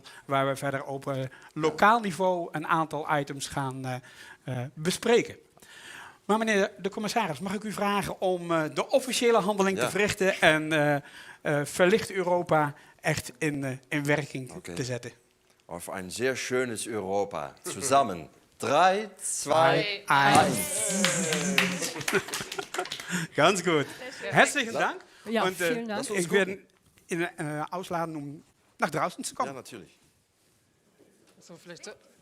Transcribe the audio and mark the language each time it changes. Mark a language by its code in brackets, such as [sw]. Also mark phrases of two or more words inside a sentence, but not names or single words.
[nl] Waar we verder op lokaal niveau een aantal items gaan bespreken. Maar meneer de commissaris, mag ik u vragen om de officiële handeling te verrichten en Verlicht Europa echt in werking te zetten? [de] Auf ein sehr schönes Europa. Zusammen. 3, 2, 1. Ganz gut. Herzlichen Dank. Ja, und vielen Dank. Ich werde Ihnen ausladen, um nach draußen zu kommen. Ja, natürlich. So, vielleicht so.